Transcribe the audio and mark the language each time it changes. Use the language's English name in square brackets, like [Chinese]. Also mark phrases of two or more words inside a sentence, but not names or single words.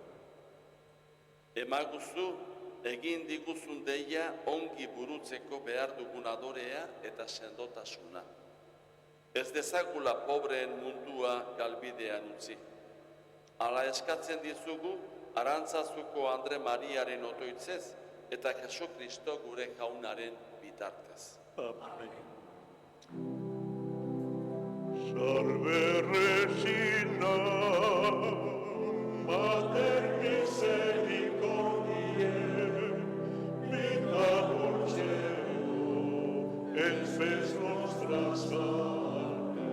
[Basque] Emaguzu egin diguzun deia ongi burutzeko behar dugun adorea eta sendotasuna. Ez dezagula pobreen mundua galbidean utzi. Hala eskatzen dizugu Arantzazuko Andre Mariaren otoitzez eta Jesu Kristo gure jaunaren bitartez. Amen. [Latin] Salve Regina, Mater misericordiae, vita dulceo, et spes nostra salve.